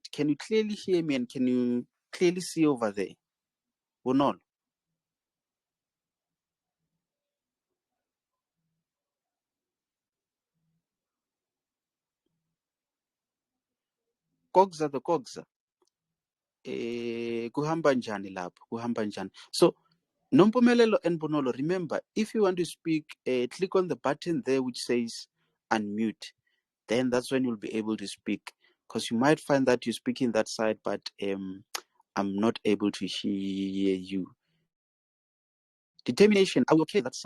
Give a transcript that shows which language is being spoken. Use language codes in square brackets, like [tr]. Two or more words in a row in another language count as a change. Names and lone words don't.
[en] Can you clearly hear me and can you clearly see over there? Bonolo. Kogza the Kogza. [nd] Kuhamba njani lapho? Kuhamba njani? [en] So, Nompumelelo and Bonolo, remember, if you want to speak, click on the button there which says unmute. Then that's when you'll be able to speak. Because you might find that you're speaking that side, but I'm not able to hear you. Determination, are we okay that side?